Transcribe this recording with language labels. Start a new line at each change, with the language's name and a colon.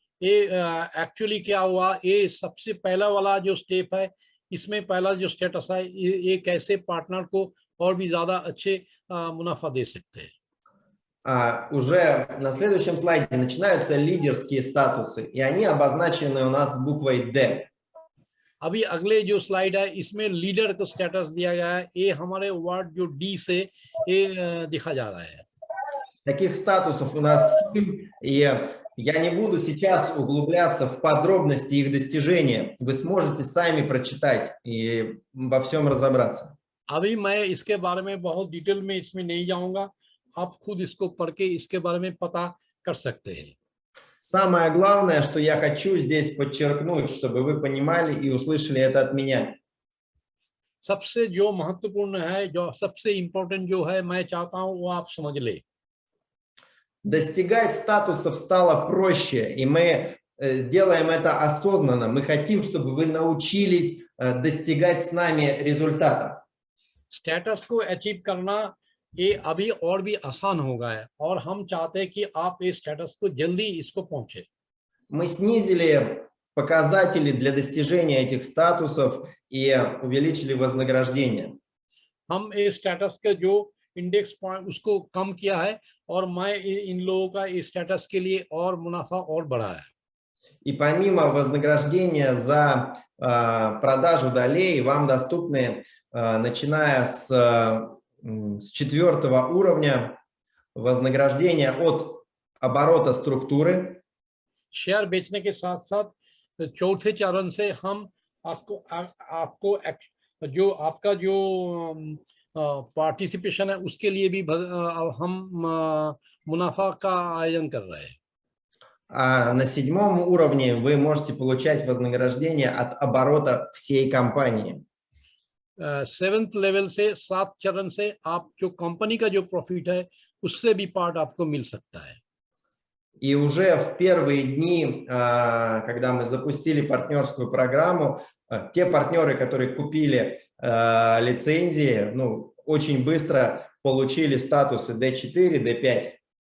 Hindi: ये एक्चुअली क्या हुआ, ये सबसे पहला वाला जो स्टेप है, इसमें पहला जो स्टेटस है, ये कैसे पार्टनर को और भी ज्यादा अच्छे मुनाफा दे सकते हैं.
Russian: Уже на следующем слайде начинаются лидерские статусы, и они обозначены у нас буквой D.
Hindi: अभी अगले जो स्लाइड है, इसमें लीडर को स्टेटस दिया गया है. ये हमारे वर्ड जो डी से ये दिखा जा रहा है.
Russian: Таких статусов у нас 7, и я не буду сейчас углубляться в подробности их достижения. Вы сможете сами прочитать и во всем разобраться.
Hindi: अभी मैं इसके बारे में बहुत डिटेल में इसमें नहीं जाऊंगा. आप खुद इसको पढ़ के इसके बारे में पता कर सकते हैं.
Russian: Самое главное, что я хочу здесь подчеркнуть, чтобы вы понимали и услышали это от меня.
Hindi: सबसे जो महत्वपूर्ण है, जो सबसे इम्पोर्टेंट जो है, मैं चाहता हूं वो आप समझ ले.
Russian: Достигать статусов стало проще, и мы делаем это осознанно. Мы хотим, чтобы вы научились достигать с нами результата.
Hindi: स्टेटस को अचीव करना ये अभी और भी आसान हो गया है, और हम चाहते हैं कि आप इस स्टेटस को जल्दी इसको पहुंचे.
Russian: Мы снизили показатели для достижения этих статусов и увеличили вознаграждение.
Hindi: हम इस स्टेटस के जो इंडेक्स पॉइंट उसको कम किया है, और मैं इन लोगों का इस स्टेटस के लिए और मुनाफा और बढ़ाया है.
Russian: И помимо вознаграждения за продажу долей, вам доступны, начиная с 4-го уровня, вознаграждения от оборота структуры.
Hindi: शेयर बेचने के साथ साथ चौथे चरण से हम आपको जो आपका जो पार्टिसिपेशन है उसके लिए भी हम मुनाफा का आयोजन कर रहे हैं.
Russian: А на 7-м уровне вы можете получать вознаграждение от оборота всей компании.
Hindi: 7th लेवल से 7 चरण से आप जो कंपनी का जो प्रॉफिट है उससे भी पार्ट आपको मिल सकता है.
Russian: И уже в первые дни, когда мы запустили партнерскую программу, те партнеры, которые купили лицензии, ну, очень быстро получили статусы D4, D5.